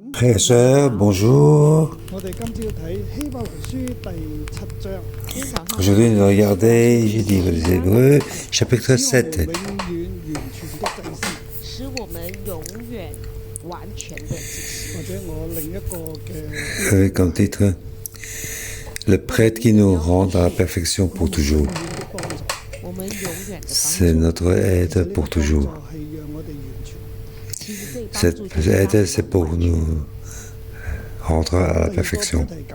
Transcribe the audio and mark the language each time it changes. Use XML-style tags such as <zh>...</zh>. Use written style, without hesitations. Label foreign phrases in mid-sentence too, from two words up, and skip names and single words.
<fr>Frères et sœurs, bonjour.</fr> <yue>我哋今朝睇希伯來書第7章，</yue> <fr>Aujourd'hui, nous regardons, j'ai dit les Hébreux, chapitre 7.</fr> <yue>使我們永遠完全的祭司，或者我另一個嘅</yue> <fr>Avec comme titre, le prêtre qui nous rend à la perfection pour toujours. C'est notre aide pour toujours. Cette aide, c'est pour nous rendre à la perfection.</fr>